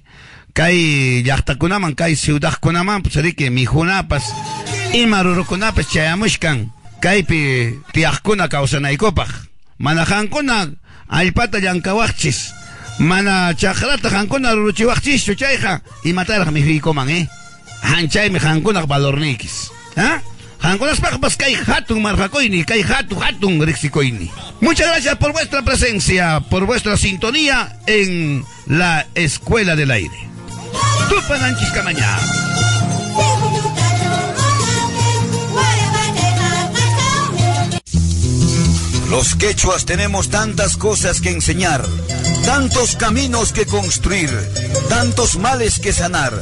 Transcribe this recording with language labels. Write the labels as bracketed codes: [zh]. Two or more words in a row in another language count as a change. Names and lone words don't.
[qu] kai llaqtakunaman, kai ciudadkunaman, pusariki mijunapas, imarurukunapas chayamushkan, kaypi tiaqkuna kawsanaykupaj, mana hankuna allpata llankawaqchis, mana chakrata hankuna ruruchiwaqchischu chayqa imataraq mihuykuman, hanchaymi hankunaq valornikis, hankunaspaqpas kay hatun marqakuyni, kay hatun riqsikuyni. [es] Muchas gracias por vuestra presencia, por vuestra sintonía en la Escuela del Aire. [qu] Tupananchis Camañá. [es] Los quechuas tenemos tantas cosas que enseñar, tantos caminos que construir, tantos males que sanar.